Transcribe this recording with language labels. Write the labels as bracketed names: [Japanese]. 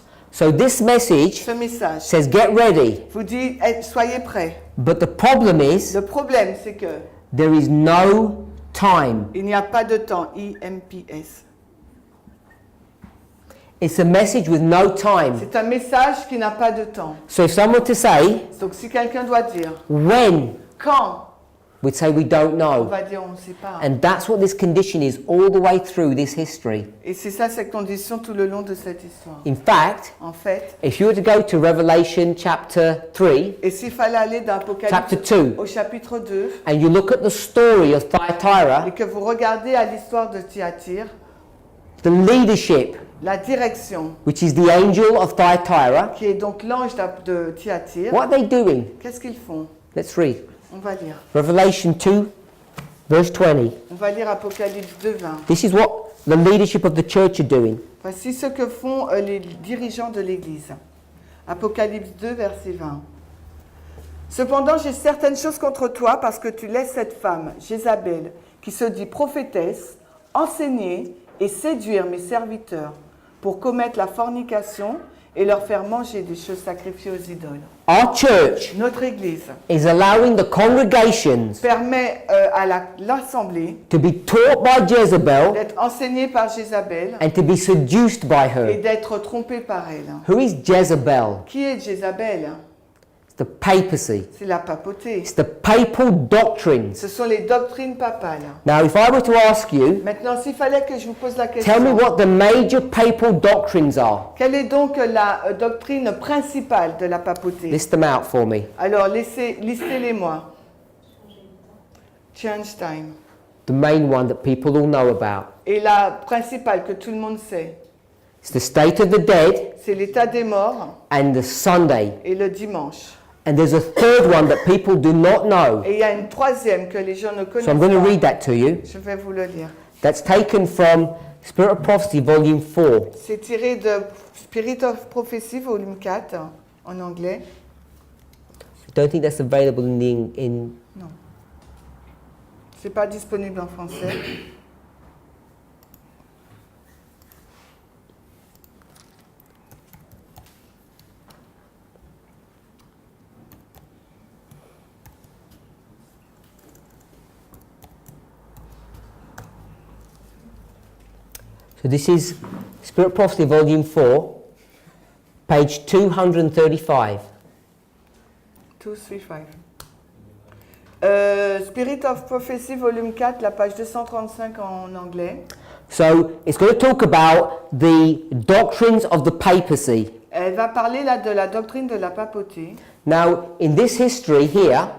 [English] So this message [French] Ce message [English] says, get ready. [French] vous dit soyez prêts. [English] But the problem is, [French] Le problème c'est que [English] there is no time. [French] il n'y a pas de temps, I-M-P-S. [English] It's a message with no time. [French] C'est un message qui n'a pas de temps. [English] So if someone to say, [French] Donc si quelqu'un doit dire [English] when, [French] quand, [English] we'd say we don't [French] on [English] know. [French] va dire on ne sait pas. [English] And that's what this condition is all the way through this history. [French] Et c'est ça cette condition tout le long de cette histoire. [English] In fact, [French] En fait, [English] if you were to go to Revelation chapter 3, [French] et s'il fallait aller dans [English] Chapter [French] Apocalypse [English] 2. [French] au chapitre 2 [English] and you look at the story of [French] et [English] Thyatira, [French] que vous regardez à l'histoire de Thyatire, [English] the leadership, [French] la direction, [English] which is the angel of Thyatira, [French] qui est donc l'ange de Thyatire, [English] what are they doing? [French] qu'est-ce qu'ils font? [English] Let's read. [French] On va lire. [English] Revelation 2, verse 20. [French] On va lire Apocalypse 2, 20. [English] This is what the leadership of the church are doing. [French] Voici ce que font les dirigeants de l'Église. Apocalypse 2, verset 20. Cependant, j'ai certaines choses contre toi parce que tu laisses cette femme, Jézabel, qui se dit prophétesse, enseigner et séduire mes serviteurs pour commettre la fornication et leur faire manger des choses sacrifiées aux idoles. [English] Our church [French] Notre Église [English] is allowing the congregations [French] permet à l'Assemblée [English] to be taught by Jezebel [French] d'être enseignée par Jézabel [English] and to be seduced by [French] et [English] her. [French] d'être trompée par elle. [English] Who is Jezebel? [French] Qui est Jézabel? [English] It's the papacy. [French] C'est la papauté. [English] It's the papal doctrines. [French] Ce sont les doctrines papales. [English] Now, if I were to ask you, [French] Maintenant, s'il fallait que je vous pose la [English] tell me [French] question, [English] what the major papal doctrines are. [French] quelle est donc la doctrine principale de la papauté? [English] List them out for me. [French] Alors, listez-les-moi. [English] Change time. The main one that people all know about. [French] Et la principale que tout le monde sait, [English] It's the state of the dead [French] c'est l'état des morts [English] and the Sunday. [French] et le dimanche. [English] And there's a third one that people do not know. [French] Et il y a une troisième que les gens ne [English] So [French] connaissent [English] I'm going to read [French] pas. [English] that to you. [French] Je vais vous le lire. [English] That's taken from Spirit of Prophecy, Volume 4. [French] C'est tiré de Spirit of Prophecy, volume 4, en anglais. [English] I don't think that's available in [French] Non. C'est pas disponible en français. [English] So this is Spirit of Prophecy, Volume 4, page 235. 235. [French] Spirit of Prophecy, volume 4, la page 235 en anglais. [English] So it's going to talk about the doctrines of the papacy. [French] Elle va parler là de la doctrine de la papauté. [English] Now, in this history here,